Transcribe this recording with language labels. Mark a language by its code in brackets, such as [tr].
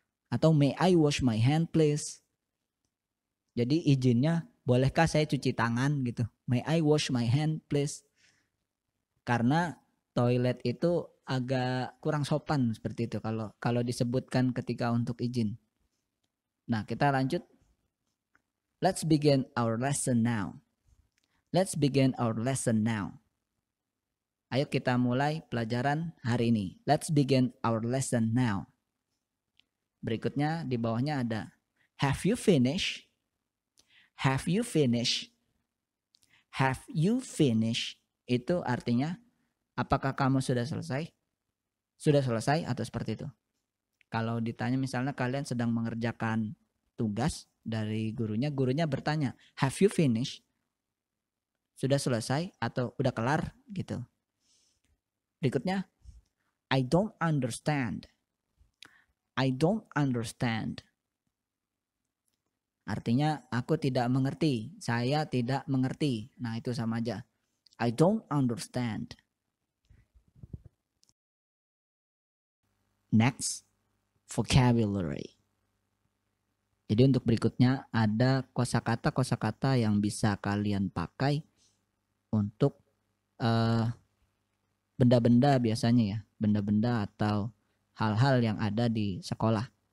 [en] Atau may I wash my hand please? [id] Jadi izinnya bolehkah saya cuci tangan gitu. [en] May I wash my hand please? [id] Karena toilet itu agak kurang sopan seperti itu kalau disebutkan ketika untuk izin. Nah, kita lanjut. [en] Let's begin our lesson now. Let's begin our lesson now. [id] Ayo kita mulai pelajaran hari ini. [en] Let's begin our lesson now. [id] Berikutnya di bawahnya ada [en] have you finished? Have you finished? Have you finished? [id] Itu artinya apakah kamu sudah selesai? Sudah selesai atau seperti itu. Kalau ditanya misalnya kalian sedang mengerjakan tugas dari gurunya bertanya, [en] have you finished? [id] Sudah selesai atau udah kelar gitu. [en] Berikutnya, I don't understand. I don't understand. [id] Artinya aku tidak mengerti, saya tidak mengerti. Nah, itu sama aja. [en] I don't understand. Next, vocabulary. [id] Jadi untuk berikutnya ada kosakata yang bisa kalian pakai untuk benda-benda biasanya ya, benda-benda atau hal-hal yang ada di sekolah.